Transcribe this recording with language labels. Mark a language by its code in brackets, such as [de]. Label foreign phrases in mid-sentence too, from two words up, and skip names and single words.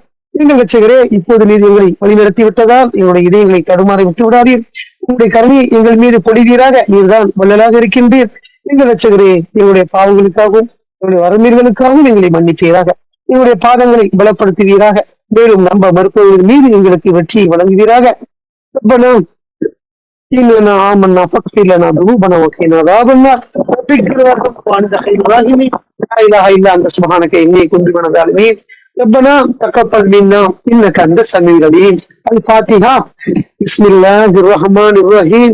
[ta] எங்கள் ரட்சகரே, இப்போது நீர் எங்களை வழிநடத்தி விட்டதால் எங்களுடைய இதயங்களை தடுமாற விட்டு விடாதீர். உங்களுடைய கருணையை எங்கள் மீது பொழிவீராக. நீர்தான் வல்லலாக இருக்கின்றீர். எங்கள் ரட்சகரே, எங்களுடைய பாவங்களுக்காகவும் எங்களுடைய வரமீர்களுக்காகவும் எங்களை மன்னிப்பீராக. எங்களுடைய பாதங்களை பலப்படுத்துவீராக. மேலும் நம்ப மறுப்பவர்கள் மீது எங்களுக்கு வெற்றியை வழங்குவீராக. [ar] ربنا إننا آمنا فاغفر لنا ذنوبنا وقنا عذاب النار رب اغفر وارحم وأنت خير الراحمين لا إله إلا أنت سبحانك إني كنت من الظالمين ربنا تقبل منا إنك أنت السميع العليم. الفاتحة. بسم الله الرحمن الرحيم.